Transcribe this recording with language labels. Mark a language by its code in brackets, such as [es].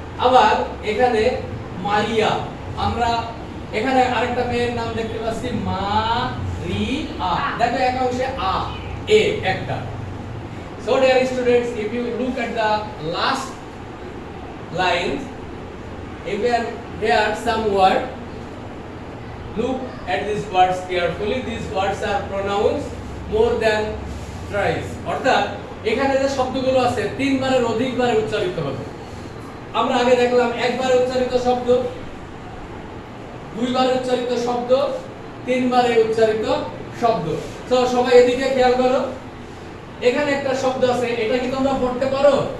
[bn] আবার এখানে মারিয়া, আমরা এখানে আরেকটা মেয়ের নাম দেখতে পাচ্ছি মারিয়া, দেখো এক অংশে আ এ একটা। [en] So dear students, if you look at the last lines, if there are some word, look at these words carefully. These words are pronounced more than thrice. [bn] অর্থাৎ এখানে যে শব্দগুলো আছে তিনবারের অধিকবারে উচ্চারিত হবে। আমরা আগে দেখলাম একবারে উচ্চারিত শব্দ, দুইবারে উচ্চারিত শব্দ, তিনবারে উচ্চারিত শব্দ। তো সবাই এদিকে খেয়াল করো, এখানে একটা শব্দ আছে, এটা কি তোমরা পড়তে পারো?